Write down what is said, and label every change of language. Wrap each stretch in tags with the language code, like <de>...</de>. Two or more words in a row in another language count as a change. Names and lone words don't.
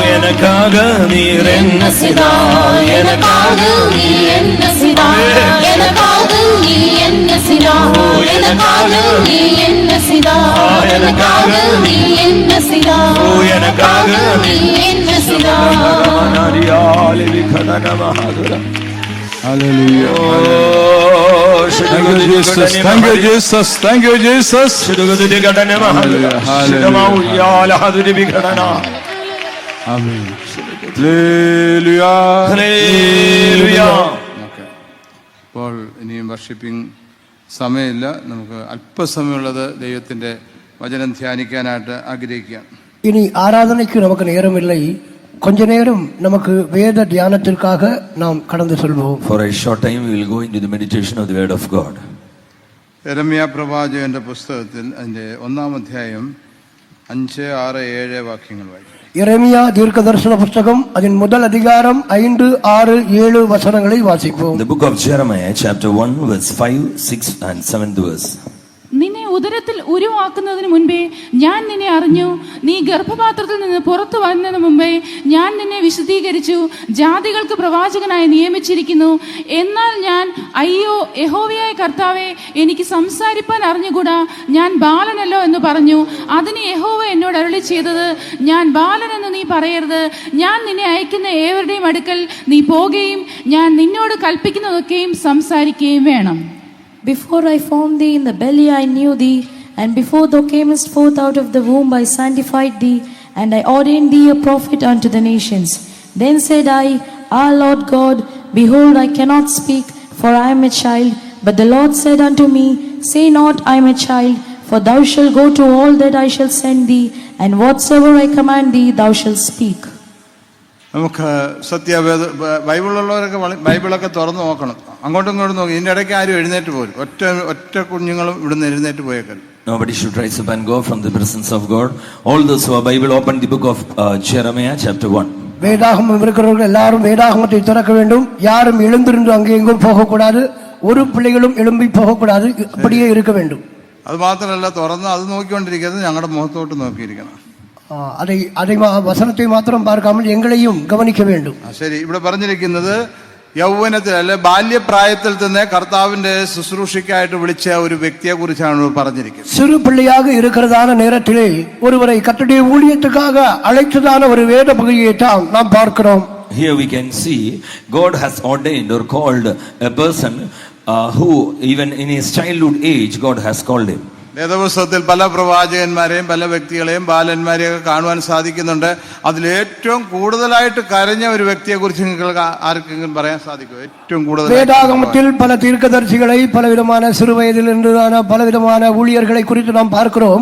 <ta>எனக்காக நீர் என்ன செய்தாய்? எனக்காக நீ என்ன செய்தாய்? எனக்காக நீ என்ன செய்தாய்? எனக்காக நீ என்ன செய்தாய்? எனக்காக நீ என்ன செய்தாய்? எனக்காக நீ என்ன செய்தாய்?</ta> <en>Hallelujah. Thank you, Jesus. Thank you, Jesus. Thank you, Jesus. Amen. Hallelujah. Hallelujah.</en> <ml>Okay. ഇപ്പോൾ ഇനിയും വർഷിപ്പിംഗ് സമയമില്ല. നമുക്ക് അല്പസമയമുള്ളത് ദൈവത്തിൻ്റെ വചനം ധ്യാനിക്കാനായിട്ട് ആഗ്രഹിക്കാം.</ml> <ta>இனி ஆராதனைக்கு நமக்கு நேரம் இல்லை. கொஞ்ச நேரம் நமக்கு வேத தியானத்திற்காக நாம் கடந்து செல்வோம்.</ta> <en>For a short time we will go into the meditation of the word of God.</en> <ml>യെരമ്യാ പ്രവാചകന്റെ പുസ്തകത്തിൽ അതിൻ്റെ 1-ാം അധ്യായം 5, 6, 7 വാക്യങ്ങൾ വായിക്കും.</ml> <ta>எரேமியா தீர்க்கதரிசன புஸ்தகம் அதன் முதல் அதிகாரம் 5, 6, 7 வசனங்களை வாசிப்போம்.</ta> <en>The book of Jeremiah chapter 1 verse 5, 6 and 7th verse.</en> <ml>നിന്നെ ഉദരത്തിൽ ഉരുവാക്കുന്നതിന് മുൻപേ ഞാൻ നിന്നെ അറിഞ്ഞു. നീ ഗർഭപാത്രത്തിൽ നിന്ന് പുറത്തു വരുന്നതിന് മുമ്പേ ഞാൻ നിന്നെ വിശദീകരിച്ചു. ജാതികൾക്ക് പ്രവാചകനായി നിയമിച്ചിരിക്കുന്നു. എന്നാൽ ഞാൻ അയ്യോ യഹോവയായ കർത്താവേ, എനിക്ക് സംസാരിപ്പാൻ അറിഞ്ഞുകൂടാ, ഞാൻ ബാലനല്ലോ എന്ന് പറഞ്ഞു. അതിന് യഹോവ എന്നോട് അരുളി ചെയ്തത്, ഞാൻ ബാലനെന്ന് നീ പറയരുത്. ഞാൻ നിന്നെ അയക്കുന്ന ഏവരുടെയും അടുക്കൽ നീ പോകുകയും ഞാൻ നിന്നോട് കൽപ്പിക്കുന്നതൊക്കെയും സംസാരിക്കുകയും വേണം.</ml> <en>Before I formed thee in the belly I knew thee, and before thou camest forth out of the womb I sanctified thee, and I ordained thee a prophet unto the nations. Then said I, Ah Lord God, behold, I cannot speak, for I am a child. But the Lord said unto me, Say not, I am a child, for thou shalt go to all that I shall send thee, and whatsoever I command thee thou shalt speak.</en> <ml>നമുക്ക് സത്യവേദ ബൈബിളുള്ളവരൊക്കെ ബൈബിളൊക്കെ തുറന്ന് നോക്കണം. അങ്ങോട്ടും ഇങ്ങോട്ടും നോക്കി. ഇതിൻ്റെ ഇടയ്ക്ക് ആരും എഴുന്നേറ്റ് പോരും. ഒറ്റ കുഞ്ഞുങ്ങളും ഇവിടുന്ന് എഴുന്നേറ്റ് പോയേക്കരുത്.</ml> <en>Nobody should rise up and go from the presence of God. All those who are Bible, open the book of Jeremiah chapter 1.</en> <ta>வேதாகமம் இருக்கிறவர்கள் எல்லாரும் வேதாகமத்தை திறக்க வேண்டும். யாரும் எழுந்திருந்து அங்கே எங்கும் போகக்கூடாது. ஒரு பிள்ளைகளும் எழும்பி போகக்கூடாது. அப்படியே இருக்க வேண்டும்.</ta> <ml>അത് മാത്രമല്ല, തുറന്ന് അത് നോക്കിക്കൊണ്ടിരിക്കുന്നത് ഞങ്ങളുടെ മുഖത്തോട്ട് നോക്കിയിരിക്കണം.</ml> <ta>அதை</ta> <ml>വസനത്തെ മാത്രം</ml> <ta>பார்க்காமல் எங்களையும் கவனிக்க வேண்டும்.</ta> <ml>ശരി, ഇവിടെ പറഞ്ഞിരിക്കുന്നത് യൗവനത്തിൽ അല്ലെ ബാല്യപ്രായത്തിൽ തന്നെ കർത്താവിന്റെ ശുശ്രൂഷയ്ക്കായിട്ട് വിളിച്ച ഒരു വ്യക്തിയെ കുറിച്ചാണ് പറഞ്ഞിരിക്കുന്നത്.</ml> <ta>சிறு பிள்ளையாக இருக்கிறதான நேரத்திலே ஒருவரை கர்த்தருடைய ஊழியத்துக்காக அழைத்ததான ஒரு வேத பகுதியை தான் நாம் பார்க்கிறோம்.</ta> <en>Here we can see God has ordained or called a person who even in his childhood age God has called him.</en> <ml>വേദപുസ്തകത്തിൽ പല പ്രവാചകന്മാരെയും പല വ്യക്തികളെയും ബാലന്മാരെയും ഒക്കെ കാണുവാൻ സാധിക്കുന്നുണ്ട്. അതിൽ ഏറ്റവും കൂടുതലായിട്ട് കരഞ്ഞ ഒരു വ്യക്തിയെ കുറിച്ച് നിങ്ങൾക്ക് ആർക്കെങ്കിലും പറയാൻ സാധിക്കുമോ? ഏറ്റവും കൂടുതൽ</ml> <ta>வேதாகமத்தில் பல தீர்க்கதரிசிகளை பலவிதமான சிறு வயதில் இருந்ததான பலவிதமான ஊழியர்களை குறித்து நாம் பார்க்கிறோம்.</ta>